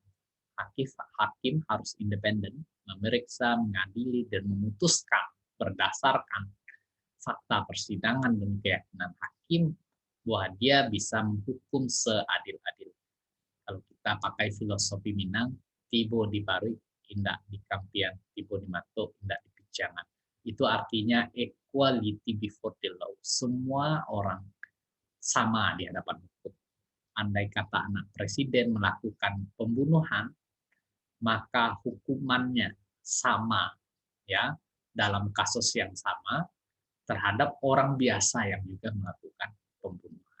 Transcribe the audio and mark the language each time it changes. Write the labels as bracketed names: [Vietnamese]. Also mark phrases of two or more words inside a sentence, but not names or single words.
[Indonesian] Hakim harus independen, memeriksa, mengadili, dan memutuskan berdasarkan fakta persidangan dan keyakinan hakim bahwa dia bisa menghukum seadil-adil. Kalau kita pakai filosofi Minang, [Minangkabau] tibo di pari, indak di kampian, tibo di mato, indak di pijangan. [Indonesian] Itu artinya [English] equality before the law. [Indonesian] Semua orang sama di hadapan hukum. Andai kata anak presiden melakukan pembunuhan, maka hukumannya sama, ya, dalam kasus yang sama terhadap orang biasa yang juga melakukan pembunuhan.